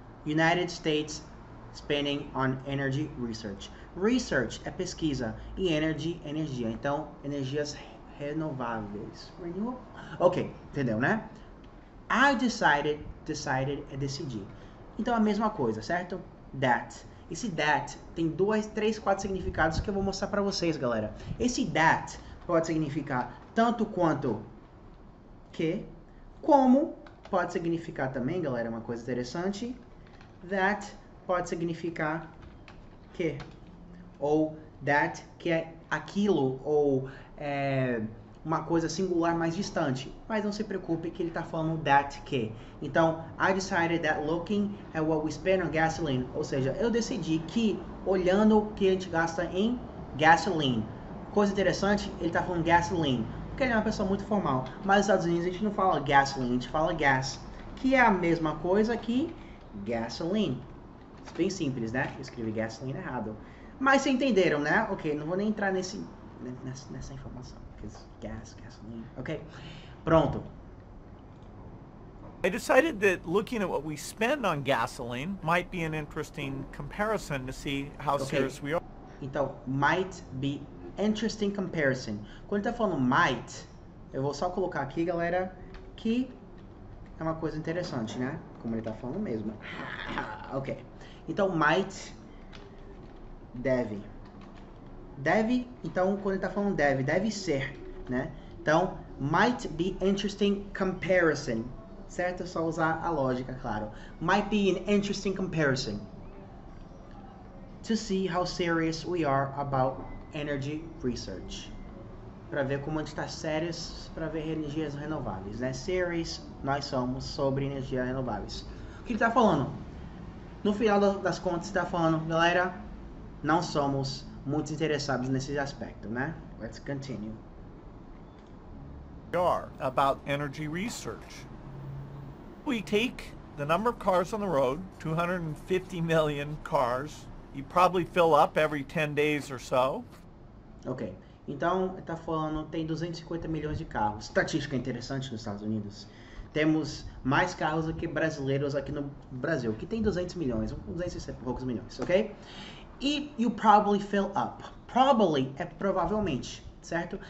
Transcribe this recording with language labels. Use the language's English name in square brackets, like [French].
[English] United States spending on energy research. [Portuguese] Research é pesquisa e energy, energia. Então, energias renováveis. Ok, entendeu, né? [English] I decided [Portuguese] é decidir. Então, a mesma coisa, certo? That. Esse that tem 2, 3, 4 significados que eu vou mostrar pra vocês, galera. Esse that pode significar tanto quanto que, como pode significar também, galera, uma coisa interessante. That pode significar que. Ou that, que é aquilo, ou uma coisa singular mais distante. Mas não se preocupe que ele está falando that que. [English] Então, I decided that looking at what we spend on gasoline. [Portuguese] Ou seja, eu decidi que olhando o que a gente gasta em gasoline. Coisa interessante, ele está falando gasoline. Porque ele é uma pessoa muito formal. Mas nos Estados Unidos a gente não fala gasoline, a gente fala gas. Que é a mesma coisa que gasoline. Bem simples, né? Eu escrevi gasoline errado. Mas vocês entenderam, né? Ok, não vou nem entrar nessa informação. Gasoline. Ok? Pronto. [English] I decided that looking at what we spend on gasoline might be an interesting comparison to see how serious we are. Então, might be interesting comparison. [Portuguese] Quando ele tá falando might, eu vou só colocar aqui, galera, que é uma coisa interessante, né? Como ele tá falando mesmo. Ok. Então, might, deve. Deve, então, quando ele tá falando deve ser, né? [English] Então, might be interesting comparison. Certo? [Portuguese] É só usar a lógica, claro. [English] Might be an interesting comparison. To see how serious we are about energy research. [Portuguese] Para ver como a gente está sérios para ver energias renováveis, né? Serious, nós somos sobre energias renováveis. O que ele está falando? No final das contas, está falando, galera, não somos muito interessados nesse aspecto, né? [English] Let's continue. are about energy research. We take the number of cars on the road, 250 million cars. You probably fill up every 10 days or so. Ok. [Portuguese] Então, ele está falando, tem 250 milhões de carros. Estatística interessante nos Estados Unidos. Temos mais carros do que brasileiros aqui no Brasil, que tem 200 milhões, 200 e poucos milhões, ok? E [English] you probably fill up. [Portuguese] Probably é provavelmente, certo?